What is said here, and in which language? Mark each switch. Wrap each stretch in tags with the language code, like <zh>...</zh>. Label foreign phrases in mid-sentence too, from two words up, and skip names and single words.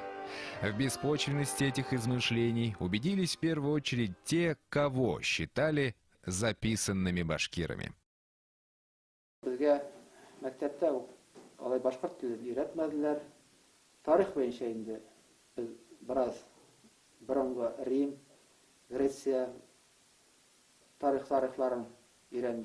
<ru>В беспочвенности этих измышлений убедились в первую очередь те, кого считали записанными башкирами.</ru> <tt>Безгә мәктәптә алай башкорт телен өйрәтмәделәр. Тарих буенча инде</tt> <tr>biz biraz</tr> <tt>Борынгы Рим, Греция тарихларын өйрәндек.</tt>